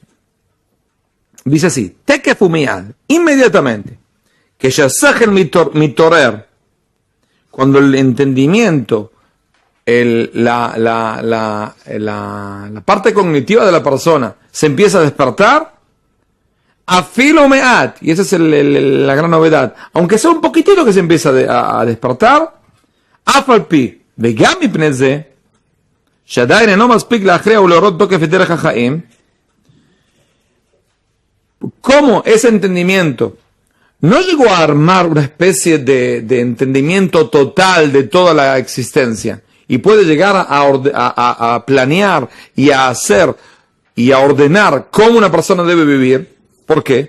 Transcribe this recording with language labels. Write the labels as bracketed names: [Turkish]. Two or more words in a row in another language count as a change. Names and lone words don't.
[Spanish] Dice así, [Hebrew] תיכף ומיד, [Spanish] inmediatamente, que [Hebrew] שהשכל מתעורר, [Spanish] cuando el entendimiento, la parte cognitiva de la persona se empieza a despertar, [Hebrew] אפילו מעט, [Spanish] y esa es la gran novedad, aunque sea un poquitito que se empieza a despertar, [Hebrew] afalpi, וגם מפני זה, שעדיין אינו מספיק להכריע ולהורות תוקף את דרך החיים, [Spanish] como ese entendimiento no llegó a armar una especie de entendimiento total de toda la existencia y puede llegar a planear y a hacer y a ordenar cómo una persona debe vivir. ¿Por qué?